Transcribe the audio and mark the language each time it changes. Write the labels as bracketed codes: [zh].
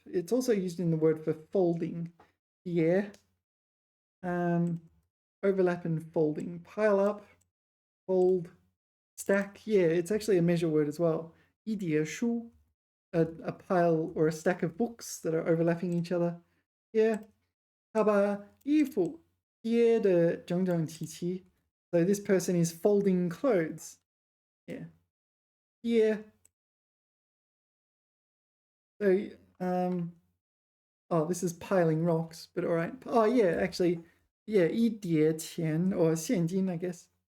[en] It's also used in the word for folding. Dier. Overlap and folding. Pile up, fold, stack. Yeah, it's actually a measure word as well. [zh] 一叠书, [en] a pile or a stack of books that are overlapping each other. Yeah. [zh] 他把衣服叠得整整齐齐. [en] So this person is folding clothes. Yeah. Yeah. So, oh, this is piling rocks, but all right. Oh, yeah, actually, yeah, [zh] 一叠钱 [en] or 现金, I guess.